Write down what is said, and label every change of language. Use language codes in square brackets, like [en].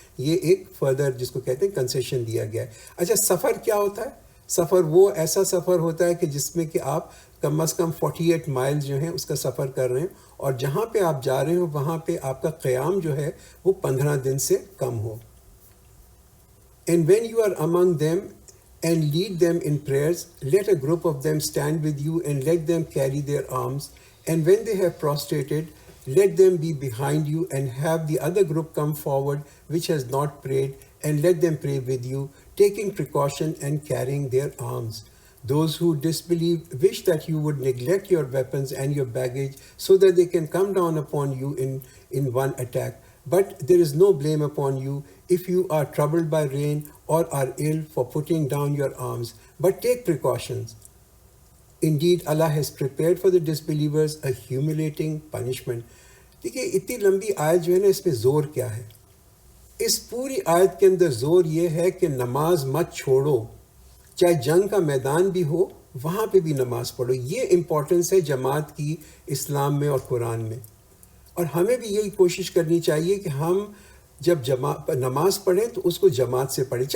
[ur] یہ ایک فردر جس کو کہتے ہیں کنسیشن دیا گیا ہے. اچھا، سفر کیا ہوتا ہے؟ سفر وہ ایسا سفر ہوتا ہے کہ جس میں کہ آپ کم از کم 48 مائلز جو ہیں اس کا سفر کر رہے ہیں، اور جہاں پہ آپ جا رہے ہو وہاں پہ آپ کا قیام جو ہے وہ 15 دن سے کم ہو. [en] And when you are among them and lead them in prayers, let a group of them stand with you and let them carry their arms. And when they have prostrated, let them be behind you and have the other group come forward which has not prayed, and let them pray with you, taking precaution and carrying their arms. Those who disbelieve wish that you would neglect your weapons and your baggage so that they can come down upon you in one attack. But there is no blame upon you if you are troubled by rain or are ill for putting down your arms. But take precautions. Indeed, Allah has prepared for the disbelievers a humiliating punishment. [ur] دیکھیے اتنی لمبی آیت جو ہے نا، اس میں زور کیا ہے؟ اس پوری آیت کے اندر زور یہ ہے کہ نماز مت چھوڑو، چاہے جنگ کا میدان بھی ہو وہاں پہ بھی نماز پڑھو. یہ امپورٹنس ہے جماعت کی اسلام میں اور قرآن میں. اور ہمیں بھی یہی کوشش کرنی چاہیے کہ ہم جب نماز پڑھیں تو اس کو جماعت سے پڑھیں.